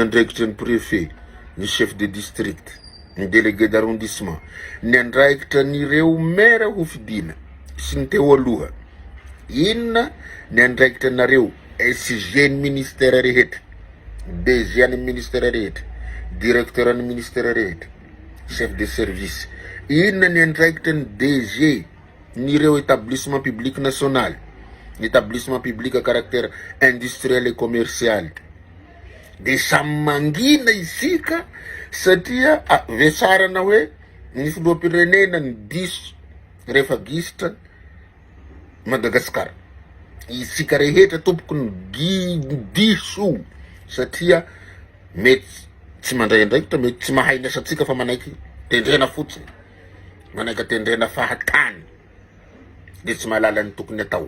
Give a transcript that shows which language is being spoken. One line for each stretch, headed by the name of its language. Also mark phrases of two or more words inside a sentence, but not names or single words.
Malagasy: andraikitra ny préfet, ny
French: chef de district,
Malagasy: ny
French: délégué d'arrondissement,
Malagasy: ny andraikitra n'ireo maire ho fidina sy ny teo aloha, inona ny andraikitra nareo SG ny ministère rehetra, DG ny ministère rehetra, directeur ny ministère rehetra,
French: chef de service,
Malagasy: inona ny andraikitra ny DG n'ireo
French: établissement public national, établissement public à caractère industriel et commercial.
Malagasy: De samy mangina isika satria vesarana hoe ny filoham-pirenena ny diso rehefa gisitra Madagasikara. Isika rehetra tompoko ny diso satria mety tsy mandray andraikitra, mety tsy mahay ny asatsika fa manaiky tendrena fotsiny, manaiky tendrena fahatany de tsy mahalala ny tokony atao.